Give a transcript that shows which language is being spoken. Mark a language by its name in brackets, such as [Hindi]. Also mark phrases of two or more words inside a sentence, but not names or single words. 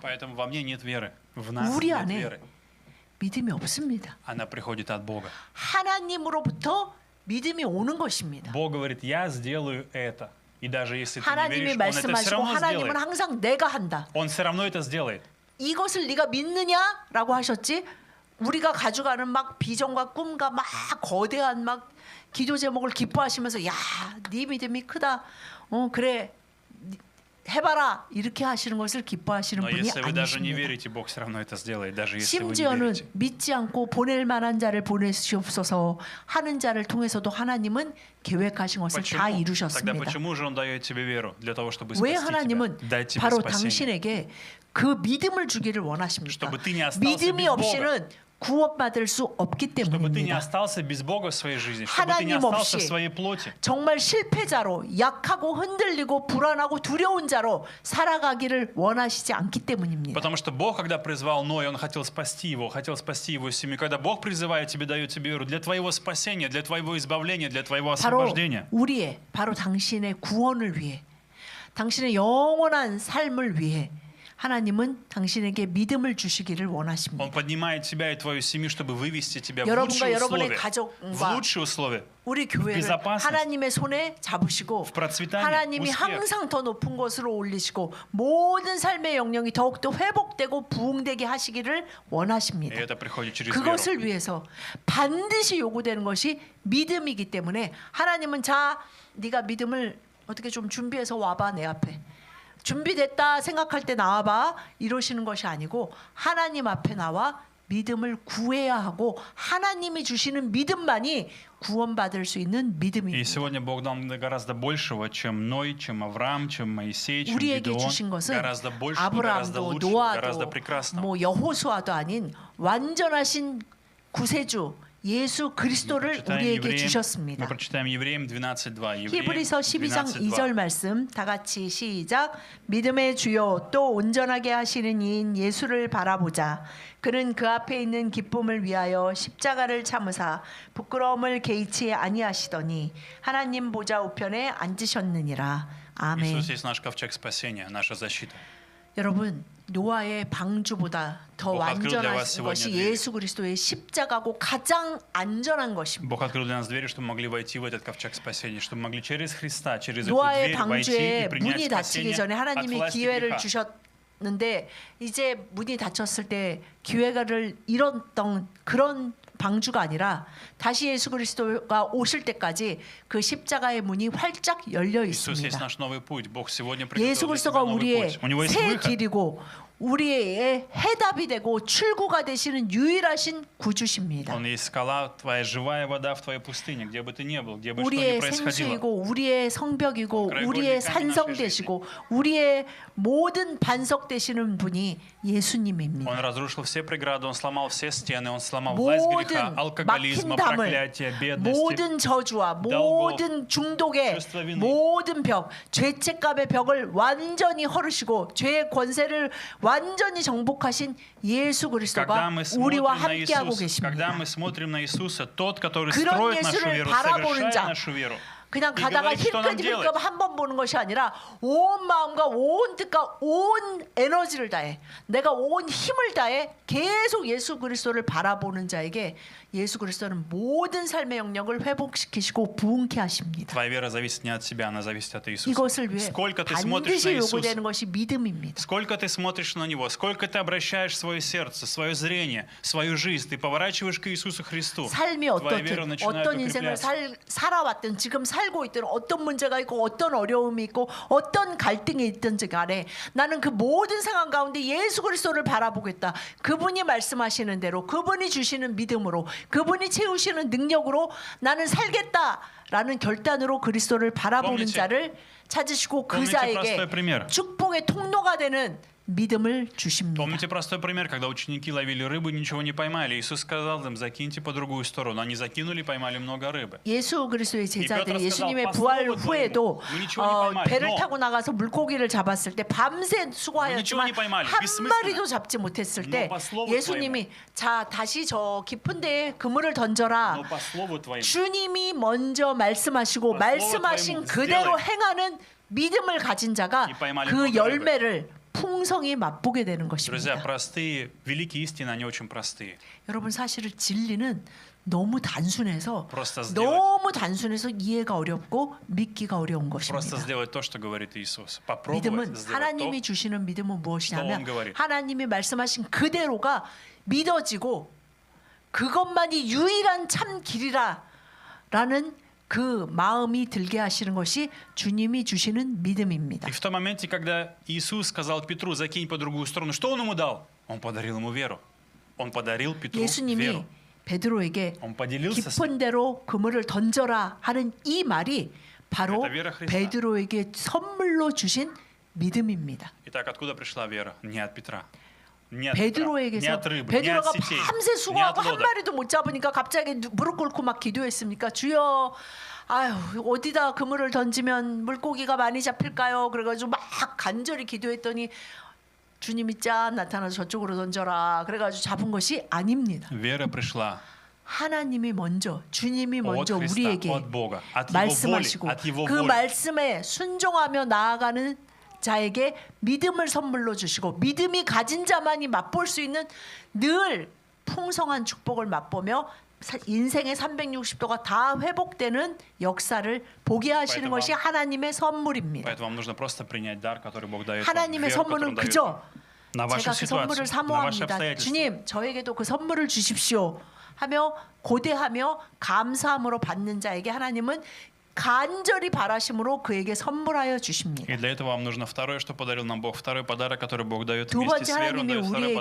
[Russian] Поэтому во мне нет веры. В нас [Korean] 우리 [Russian] нет [Korean] 안에 [Russian] веры. [Korean] 믿음이 없습니다. [Russian] Она приходит от Бога. [Korean] 하나님으로부터 믿음이 오는 것입니다. [Russian] Бог говорит, я сделаю это. И даже если ты не [Korean] 하나님이 [Russian] веришь, Он это все [Korean] 말씀하시고 [Russian] равно [Korean] 하나님은 [Russian] сделает. [Korean] 항상 내가 한다. [Russian] Он все равно это сделает. [Korean] 이것을 네가 믿느냐라고 하셨지. 우리가 가져가는 막 비전과 꿈과 막 거대한 막 기도 제목을 기뻐하시면서 야, 네 믿음이 크다. 그래. 해봐라 이렇게 하시는 것을 기뻐하시는 [Russian] Но [Korean] 분이 [Russian] если вы даже не [Korean] 아니십니다. [Russian] верите, Бог все равно это сделает, даже если вы не [Korean] 심지어는 [Russian] верите. [Korean] 믿지 않고 보낼 만한 자를 보내시옵소서 하는 자를 통해서도 하나님은 계획하신 것을 다 [Russian] Тогда [Korean] 이루셨습니다. [Russian] почему же Он дает тебе веру? Для того, чтобы [Korean] 왜 [Russian] спасти [Korean] 하나님은 [Russian] тебя, дать тебе [Korean] 바로 [Russian] спасение. [Korean] 당신에게 그 믿음을 주기를 원하십니까? [Russian] Чтобы ты не остался [Korean] 믿음이 [Russian] без Бога. [Korean] 없이는 구원받을 수 없기 [Russian] Чтобы ты не [Korean] 때문입니다. [Russian] остался без Бога в своей жизни, чтобы ты не [Korean] 하나님 [Russian] остался в [Korean] 없이 [Russian] своей плоти. [Korean] 정말 실패자로 약하고 흔들리고 불안하고 두려운 자로 살아가기를 원하시지 않기 때문입니다. [Russian] Потому что Бог, когда призвал Ноя, Он хотел спасти его семью. Когда Бог призывает тебя, дает тебе веру для твоего спасения, для твоего избавления, для твоего [Korean] 바로 [Russian] освобождения. [Korean] 바로 당신의 구원을 위해 당신의 영원한 삶을 위해 하나님은 당신에게 믿음을 주시기를 원하십니다. [Russian] Он поднимает тебя и твою семью, чтобы вывести тебя в [Korean] 여러분과 [Russian] лучшие [Korean] 여러분의 [Russian] условия. В [Korean] 가족과 [Russian] лучшие условия. [Korean] 우리 교회를 [Russian] безопасность. [Korean] 하나님의 손에 잡으시고 [Russian] процветание, [Korean] 하나님이 [Russian] успех. [Korean] 항상 더 높은 곳으로 올리시고 모든 삶의 영역이 더욱더 회복되고 부흥되게 하시기를 [Russian] И [Korean] 원하십니다. [Russian] это приходит через веру. [Korean] 그것을 위해서 반드시 요구되는 것이 믿음이기 때문에 하나님은 자 네가 믿음을 어떻게 좀 준비해서 와봐 내 앞에 준비됐다 생각할 때 나와봐 이러시는 것이 아니고 하나님 앞에 나와 믿음을 구해야 하고 하나님이 주시는 믿음만이 구원받을 수 있는 [Russian] И [Korean] 믿음입니다. [Russian] сегодня Бог дал нам гораздо большего, чем Ной, чем Авраам, чем Моисей, чем [Korean] 우리에게 [Russian] Гедеон. [Korean] 주신 것은 [Russian] Гораздо большего, гораздо [Korean] 아브라함도 [Russian] лучшего, гораздо [Korean] 노아도 [Russian] прекрасного. [Korean] 뭐 여호수아도 아닌 완전하신 구세주 예수 그리스도를 우리에게 [Russian] мы [Korean] 주셨습니다. [Russian] прочитаем Евреям 12:2. [Korean] 히브리서 12장 2절 12:2. 말씀 다 같이 시작. 믿음의 주요 또 온전하게 하시는 이인 예수를 바라보자. 그는 그 앞에 있는 기쁨을 위하여 십자가를 참으사 부끄러움을 개의치 아니하시더니 하나님 보좌 우편에 앉으셨느니라. 아멘. [Russian] Иисус есть наш ковчег спасения, наша защита. [Korean] 여러분 노아의 방주보다 더 [Russian] Бог открыл для [Korean] 완전한 [Russian] вас сегодня [Korean] 것이 [Russian] двери. [Korean] 예수 그리스도의 십자가고 가장 안전한 것입니다. [Russian] Бог открыл для нас двери, чтобы мы могли войти в этот ковчег спасения, чтобы мы могли через Христа, через эту [Korean] 노아의 [Russian] дверь войти и [Korean] 방주에 [Russian] принять [Korean] 문이 닫히기 [Russian] спасение [Korean] 전에 [Russian] от [Korean] 하나님이 [Russian] власти [Korean] 기회를 [Russian] греха. [Korean] 주셨는데 이제 문이 닫혔을 때 기회를 잃었던 그런 방주가 아니라 다시 예수 그리스도가 오실 때까지 그 십자가의 문이 활짝 열려 [Russian] Иисус есть [Korean] 있습니다. [Russian] наш новый путь. Бог сегодня [Korean] 예수 [Russian] приготовил для тебя [Korean] 그리스도가 [Russian] новый [Korean] 우리의 [Russian] путь. У него есть [Korean] 새 [Russian] выход. [Korean] 길이고 우리의 해답이 되고 출구가 되시는 유일하신 구주십니다. [Russian] Он есть скала, твоя живая вода в твоей пустыне, где бы ты ни был, где бы что ни [Korean] 우리의 [Russian] происходило. [Korean] 생수이고 우리의 성벽이고 그래, 우리의 그러니까 산성 나의 되시고 우리의 모든 반석 되시는 분이 예수님입니다. [Russian] Он разрушил все преграды, он сломал все стены, он сломал власть греха, [Korean] 모든 [Russian] алкоголизма, [Korean] 막힌 담을, [Russian] проклятия, бедности. [Korean] 모든 저주와 모든 중독의 [Russian] чувство вины. [Korean] 모든 벽, 죄책감의 벽을 완전히 허르시고 죄의 권세를 완전히 정복하신 예수 [Russian] Когда [Korean] 그리스도가 [Russian] мы [Korean] 우리와 [Russian] смотрим на [Korean] 함께하고 [Russian] Иисуса, когда [Korean] 계십니다. [Russian] мы смотрим на Иисуса, тот, который [Korean] 그런 [Russian] строит нашу [Korean] 예수를 [Russian] веру, [Korean] 바라보는 [Russian] совершает [Korean] 자, [Russian] нашу веру, [Korean] 그냥 [Russian] и [Korean] 가다가 [Russian] говорит, что нам [Korean] 힐끗 [Russian] делать. [Korean] 힐끗 한 번 보는 것이 아니라 온 마음과 온 뜻과 온 에너지를 다해 내가 온 힘을 다해 계속 예수 그리스도를 바라보는 자에게 예수 그리스도는 모든 삶의 영역을 회복시키시고 부흥케 하십니다. [Russian] Твоя вера зависит не от себя, она зависит от Иисуса. [Korean] 이것을 위해 [Russian] Сколько ты смотришь [Korean] 반드시 [Russian] на Иисуса, [Korean] 요구되는 것이 믿음입니다. [Russian] сколько ты смотришь на Него, сколько ты обращаешь свое сердце, свое зрение, свою жизнь, ты поворачиваешь к Иисусу Христу. [Korean] 삶이 [Russian] Твоя вера [Korean] 어떻든 [Russian] начинает [Korean] 어떤 인생을 [Russian] укрепляться. [Korean] 살아왔든 지금 살고 있든 어떤 문제가 있고 어떤 어려움이 있고 어떤 갈등이 있든지 간에 나는 그 모든 상황 가운데 예수 그리스도를 바라보겠다. 그분이 말씀하시는 대로 그분이 주시는 믿음으로 그분이 채우시는 능력으로 나는 살겠다라는 결단으로 그리스도를 바라보는 [Russian] Помните, [Korean] 자를 찾으시고 그 [Russian] помните [Korean] 자에게 [Russian] простой пример. [Korean] 축복의 통로가 되는 믿음을 주십니다. [Russian] Помните простой пример, когда ученики ловили рыбу, ничего не поймали. Иисус сказал им, закиньте по другую сторону. Они закинули, поймали много рыбы. [Korean] 예수 그리스도의 제자들이 이 예수님의 베드로가 부활 [Russian] сказал, [Korean] 후에도 [Russian] "Мы ничего не поймали, [Korean] 배를 [Russian] но [Korean] 타고 나가서 물고기를 잡았을 때 밤새 [Russian] Мы [Korean] 수고하였지만 [Russian] ничего не поймали, [Korean] 한 [Russian] бессмысленно. [Korean] 마리도 잡지 못했을 때 [Russian] Но по слову [Korean] 예수님이 자 다시 저 깊은 데에 그물을 던져라. [Russian] Но по слову твоему, [Korean] 주님이 먼저 말씀하시고 [Russian] слово [Korean] 말씀하신 [Russian] твоему [Korean] 그대로 [Russian] сделай. [Korean] 행하는 믿음을 가진 자가 [Russian] И поймали [Korean] 그 [Russian] много [Korean] 열매를 풍성히 맛보게 되는 [Russian] друзья, [Korean] 것입니다. [Russian] простые, великие истины, они очень простые. [Korean] 여러분 사실은 진리는 너무 단순해서 [Russian] Просто сделать. [Korean] 너무 단순해서 이해가 어렵고 믿기가 어려운 [Russian] Просто [Korean] 것입니다. [Russian] сделать то, что говорит Иисус. Попробовать [Korean] 믿음은 [Russian] сделать [Korean] 하나님이 [Russian] то, [Korean] 주시는 믿음은 무엇이냐면 [Russian] 또 говорит. [Korean] 하나님이 말씀하신 그대로가 믿어지고 그것만이 유일한 참 길이라라는 그 마음이 들게 하시는 것이 주님이 주시는 믿음입니다. [Russian] И в том моменте, когда Иисус сказал Петру, закинь по другую сторону, что Он ему дал? Он подарил ему веру. Он подарил Петру [Korean] 예수님이 [Russian] веру. [Korean] 베드로에게 [Russian] Он поделился с [Korean] 깊은 데로 그물을 던져라 하는 이 말이 바로 [Russian] Это вера Христа. [Korean] 베드로에게 선물로 주신 믿음입니다. [Russian] Итак, откуда пришла вера? Не от Петра. Не от Петра, не [Korean] 베드로에게서 [Russian] от рыбы, не [Korean] 베드로가 [Russian] от сетей, [Korean] 밤새 [Russian] не от [Korean] 수고하고 한 [Russian] лодок. [Korean] 마리도 못 잡으니까 갑자기 무릎 꿇고 막 기도했습니까? 주여, 아유 어디다 그물을 던지면 물고기가 많이 잡힐까요? 그래가지고 막 간절히 기도했더니 주님이 짠 나타나서 저쪽으로 던져라. 그래가지고 잡은 것이 아닙니다. [Russian] Вера пришла [Korean] 하나님이 먼저, 주님이 [Russian] от [Korean] 먼저 [Russian] Христа, [Korean] 우리에게 [Russian] от Бога, от Его воли, [Korean] 말씀하시고 [Russian] от Его [Korean] 그 [Russian] воли. [Korean] 말씀에 순종하며 나아가는 자에게 믿음을 선물로 주시고 믿음이 가진 자만이 맛볼 수 있는 늘 풍성한 축복을 맛보며 인생의 360도가 다 회복되는 역사를 보게 하시는 [Russian] Поэтому [Korean] 것이 하나님의 선물입니다. [Russian] Поэтому вам нужно просто принять дар, который Бог дает вам. [Korean] 하나님의 [Russian] Веру, которую [Korean] 선물은 [Russian] Он дает [Korean] 그저 [Russian] на вашу [Korean] 제가 그 선물을 [Russian] ситуацию, на ваши [Korean] 사모합니다. [Russian] обстоятельства. [Korean] 주님, 저에게도 그 선물을 주십시오. 하며 고대하며 감사함으로 받는 자에게 하나님은 간절히 바라심으로 그에게 선물하여 주십니다. [Russian] И для этого вам нужно второе, что подарил нам Бог. Второй подарок, который Бог дает [Korean] 두 [Russian] вместе [Korean] 번째 [Russian] с верой, Он [Korean] 하나님이 [Russian] дает второй [Korean] 우리에게